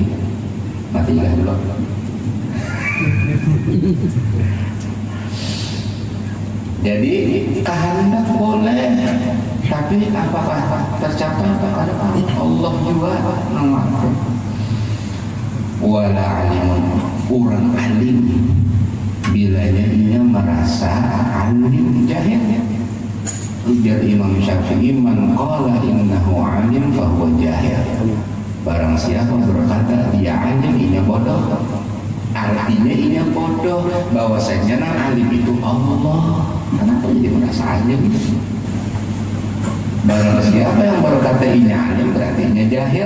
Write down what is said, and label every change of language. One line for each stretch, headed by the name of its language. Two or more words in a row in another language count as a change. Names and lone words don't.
Indonesian: Mati juga dulu. Jadi kehendak boleh, tapi apakah tercapai pada Allah juga mengatur.
Arabic: Wala alimun,
Indonesian: orang alim bila ia merasa alim jahil. Ujar Imam Syafi'i,
Arabic: man qala innahu alim fahuwa jahil.
Indonesian: Barang siapa berkata dia alim, ia bodoh. Artinya ia bodoh, bahwasanya nang alim itu Allah. Kenapa jadi merasa alim? Barang siapa yang berkata ini alim, berarti ia jahil.